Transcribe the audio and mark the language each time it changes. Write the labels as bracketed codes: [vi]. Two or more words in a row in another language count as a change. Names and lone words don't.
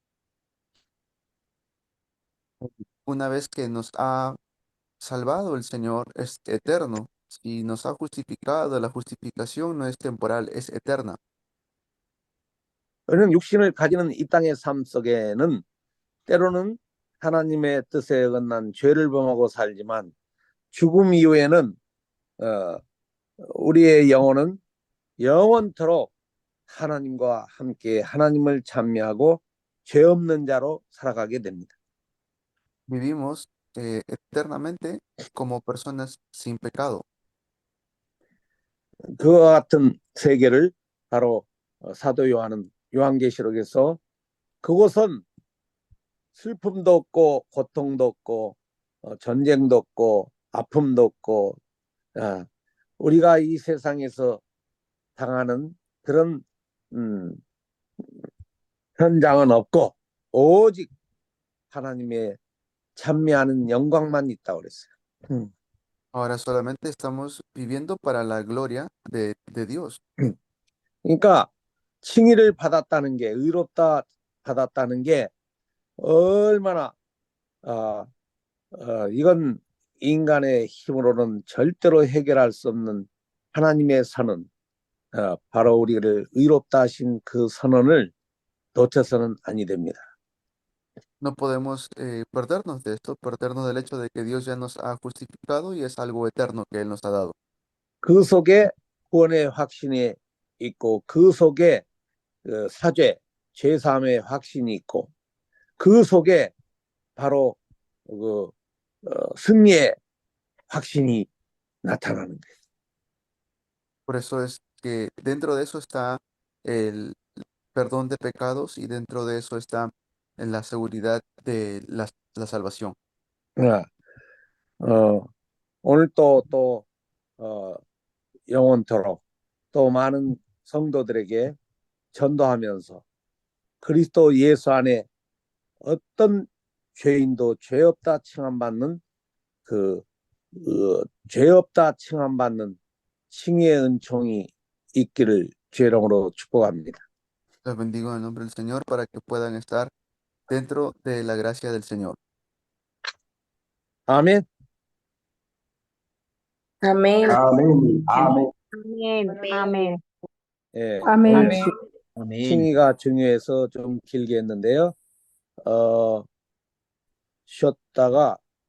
[es] Una vez que nos ha salvado el Señor, es eterno. Si nos ha justificado, la justificación no es temporal, es eterna. [ko] 왜냐하면 육신을 가지는 이 땅의 삶 속에는 때로는 하나님의 뜻에 어긋난 죄를 범하고 살지만 죽음 이후에는 우리의 영혼은 영원토록 하나님과 함께 하나님을 찬미하고 죄 없는 자로 살아가게 됩니다. [es] Vivimos eternamente como personas sin pecado. [ko] 그와 같은 세계를 바로 사도 요한은 요한계시록에서 그곳은 슬픔도 없고 고통도 없고 전쟁도 없고 아픔도 없고 우리가 이 세상에서 당하는 그런 현장은 없고 오직 하나님의 찬미하는 영광만 있다고 그랬어요. [es] Ahora solamente estamos viviendo para la gloria de Dios. [ko] 그러니까 칭의를 받았다는 게 의롭다 받았다는 게 얼마나 이건 인간의 힘으로는 절대로 해결할 수 없는 하나님의 선언, 바로 우리를 의롭다 하신 그 선언을 놓쳐서는 아니 됩니다. [es] No podemos perdernos de esto, perdernos del hecho de que Dios ya nos ha justificado y es algo eterno que Él nos ha dado. [ko] 그 속에 구원의 확신이 있고 그 속에 사죄, 죄사함의 확신이 있고 그 속에 바로 승리의 확신이 나타나는 거예요. [es] Por eso es que dentro de eso está el perdón de pecados y dentro de eso está la seguridad de la salvación. [ko] 오늘 또 영원토록 또 많은 성도들에게 전도하면서 그리스도 예수 안에 어떤 죄인도 죄 없다 칭함받는 죄 없다 칭함받는 칭의의 은총이 있기를 주의 이름으로 축복합니다. [es] Les bendigo en el nombre del Señor para que puedan estar dentro de la gracia del Señor. [ko] 아멘. [es] Amén. Amén. Amén. Amén, amén. [ko] 예, 아멘. 오늘 칭의가 중요해서 좀 길게 했는데요. 쉬었다가